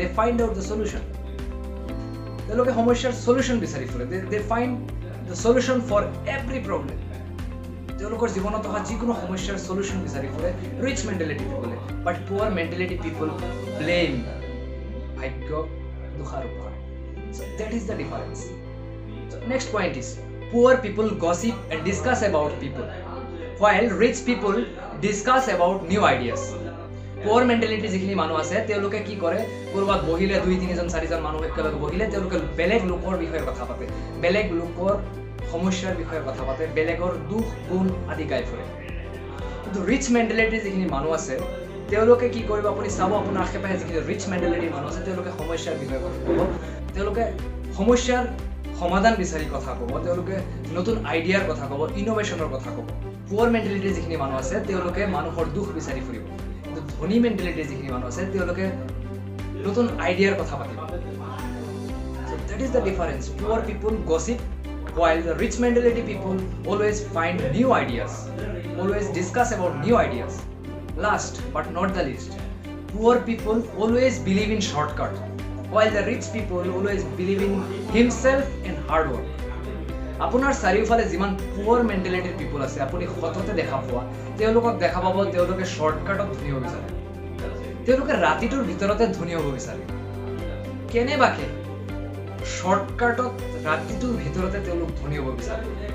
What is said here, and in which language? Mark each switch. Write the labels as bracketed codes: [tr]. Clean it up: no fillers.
[en] they find out the solution, [as] তেওঁলোকে সমস্যাৰ solution বিচাৰি ফুৰে। [en] they find the solution for every problem, [as] তেওঁলোকৰ জীৱনত অহা যিকোনো সমস্যাৰ সলিউশ্যন বিচাৰি ফুৰে ৰিচ মেণ্টেলিটি পিপলে। [en] but poor mentality people blame, [as] ভাগ্য দোষাৰোপ কৰে। [en] So that is the difference. So next point is poor people gossip and discuss about people while rich people discuss about new ideas. [as] Poor mentality যিখিনি মানুহ আছে তেওঁলোকে কি কৰে, কৰবাত বহিলে 2-3জন 4জন মানুহ একেলগে বহিলে তেওঁলোকে বেলেগ লোকৰ বিষয়ে কথা পাতে, বেলেগ লোকৰ সমস্যাৰ বিষয়ে কথা পাতে, বেলেগৰ দুখ গুণ আদি গাই ফুৰে। কিন্তু ৰিচ মেণ্টেলিটি যিখিনি মানুহ আছে তেওঁলোকে কি কৰিব, আপুনি চাব আপোনাৰ আশে পাশে যিখিনি ৰিচ মেণ্টেলিটিৰ মানুহ আছে তেওঁলোকে সমস্যাৰ বিষয়ে কথা ক'ব, তেওঁলোকে সমস্যাৰ সমাধান বিচাৰি কথা ক'ব, তেওঁলোকে নতুন আইডিয়াৰ কথা ক'ব, ইনোভেশ্যনৰ কথা ক'ব। পুৱাৰ মেণ্টেলিটিৰ যিখিনি মানুহ আছে তেওঁলোকে মানুহৰ দুখ বিচাৰি ফুৰিব। কিন্তু ধনী মেণ্টেলিটিৰ যিখিনি মানুহ আছে তেওঁলোকে নতুন আইডিয়াৰ কথা পাতিব। [en] So that is the difference. Poor people gossip while the rich mentality people always find new ideas, always discuss about new ideas. Last but not the least, poor people always believe in shortcut while the rich people always believe in himself and hard work. [as] আপোনাৰ চাৰিওফালে যিমান পুৱাৰ মেণ্টেলিটিৰ পিপল আছে আপুনি সততে দেখা পোৱা, তেওঁলোকক দেখা পাব তেওঁলোকে শ্বৰ্টকাটত ধনী হ'ব বিচাৰে, তেওঁলোকে ৰাতিটোৰ ভিতৰতে ধনী হ'ব বিচাৰে। কেনেবাকে শ্বৰ্টকাটত ৰাতিটোৰ ভিতৰতে তেওঁলোক ধনী হ'ব বিচাৰে।